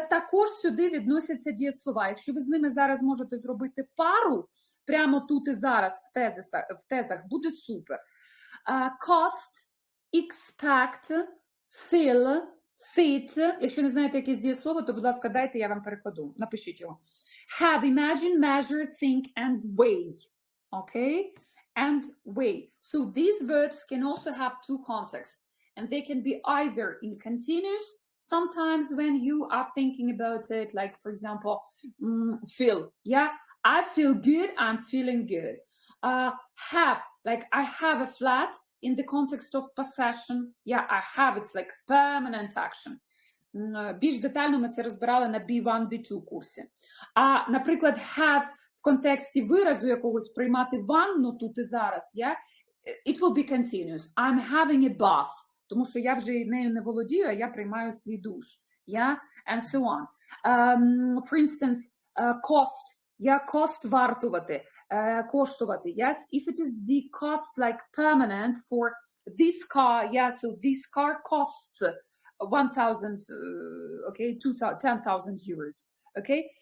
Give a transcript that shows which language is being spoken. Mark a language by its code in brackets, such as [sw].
[uk] Також сюди відносяться дієслова. Якщо ви з ними зараз можете зробити пару, прямо тут і зараз в тезах буде супер. [en] Cost, expect, fill, fit. [uk] Якщо не знаєте якесь дієслово, то, будь ласка, дайте, я вам перекладу. Напишіть його. [en] Have, imagine, measure, think, and weigh. Okay? And weigh. So these verbs can also have two contexts. And they can be either in continuous, sometimes when you are thinking about it, like, for example, feel. Yeah? I feel good, I'm feeling good. Have, like I have a flat in the context of possession. Yeah, I have, it's like permanent action. [uk] Більш детально ми це розбирали на B1, B2 курсі. А, наприклад, have в контексті виразу якогось приймати ванну тут і зараз, yeah? [en] It will be continuous. I'm having a bath. [uk] Тому що я вже нею не володію, а я приймаю свій душ. [en] Yeah? And so on. For instance, cost. Yeah, cost [uk] вартувати, коштувати, [en] yes? If it is the cost like permanent for this car, yeah, so this car costs 1,000, okay, 10,000 euros, okay?